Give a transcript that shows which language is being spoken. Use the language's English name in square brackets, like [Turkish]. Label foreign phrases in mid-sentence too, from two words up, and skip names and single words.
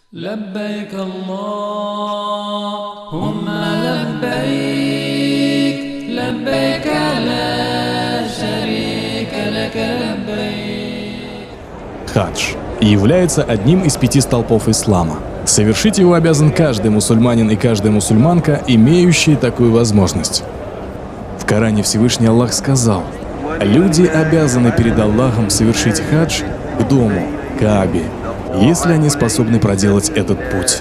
[Arabic] لبيك اللهم لبيك لبيك لا شريك لك لبيك. [Russian] Хадж является одним из 5 столпов ислама. Совершить его обязан каждый мусульманин и каждая мусульманка, имеющие такую возможность. В Коране Всевышний Аллах сказал: «Люди обязаны перед Аллахом совершить хадж к дому, Каабе, если они способны проделать этот путь».